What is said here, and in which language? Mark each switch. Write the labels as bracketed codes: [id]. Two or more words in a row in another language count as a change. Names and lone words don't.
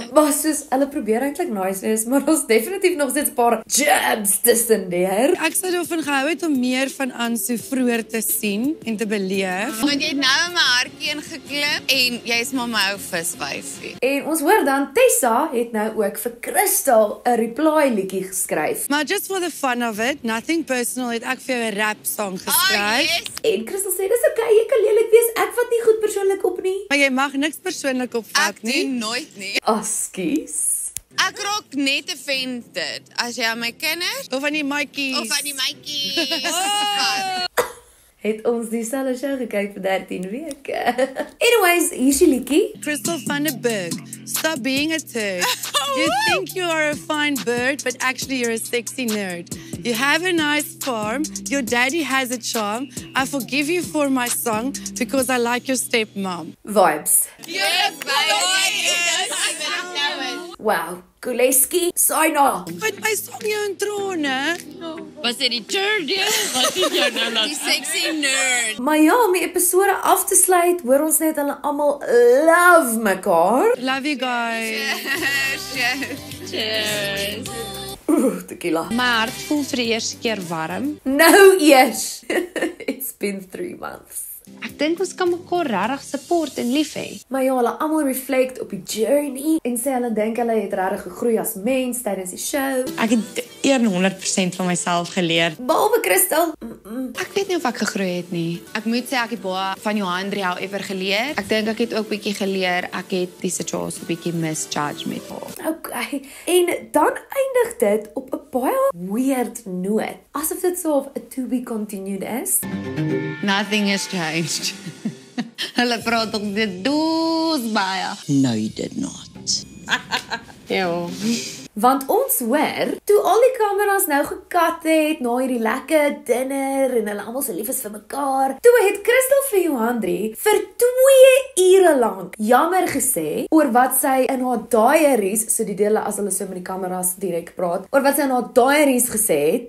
[af] Maar soos, hulle probeer eintlik nice wees, maar ons definitief nog steeds 'n paar jabs tussen deur. Ek sou daarvan gehou het om meer van Ansu vroeër te sien en te beleef. Want jy het nou in my hartjie ingeklip en jy's maar my ou viswyfie. En ons hoor dan Tessa het nou ook vir Crystal 'n reply liedjie geskryf. [en] Maar just for the fun of it, nothing personal, [af] het ek vir jou 'n [en] rap song [af] geskryf. En Crystal sê dis okay, jy kan lelik wees. Ek vat nie goed persoonlik op nie. Maar jy mag niks persoonlik opvat nie. Ek doen nooit nie. Askies. Ek raak net offended as jy aan my kinders Of aan die maatjies. of aan die maatjies. Het ons dieselfde show gekyk vir 13 weke. Anyways, hier's die liedjie. [en] Crystal van der Berg, stop being a turd. You think you are a fine bird, but actually you're a sexy nerd. You have a nice farm, your daddy has a charm. I forgive you for my song, because I like your stepmom. Vibes. Yes, Wow. Kuleski, Saina. Wat my song jou in trone? Was dit die turd? Wat het jy nou laat? Die sexy nerd. [af] Maar ja, om die episode af te sluit, hoor ons net hulle almal love mekaar. [en] Love you guys. Cheers. Tequila. [af] My hart voel vir die eerste keer warm. Nou eers. [en] It's been 3 months. [af] Ek dink ons kan mekaar regtig support en lief hê. Maar ja, hulle almal reflect op die journey en sê hulle dink hulle het regtig gegroei as mens tydens die show. Ek het 100% van myself geleer. Behalwe Crystal. Ek weet nie of ek gegroei het nie. Ek moet sê ek het baie van Johan however geleer. Ek dink ek het ook bietjie geleer. Ek het die situasie bietjie misjudge met haar. Okay. En dan eindig dit op 'n baie weird noot. Asof dit so 'n [en] to be continued [af] is. [en] Nothing has changed. [af] Hulle praat ook dit doos baie. [en] No, you did not. [af] Ja. Want ons hoor, toe al die kameras nou gekat het, na hierdie lekker dinner en hulle almal so lief is vir mekaar, toe het Christel vir Johandri vir 2 ure lank jammer gesê oor wat sy in haar diaries, so die dele as hulle so met die kameras direk praat, oor wat sy in haar diaries gesê het.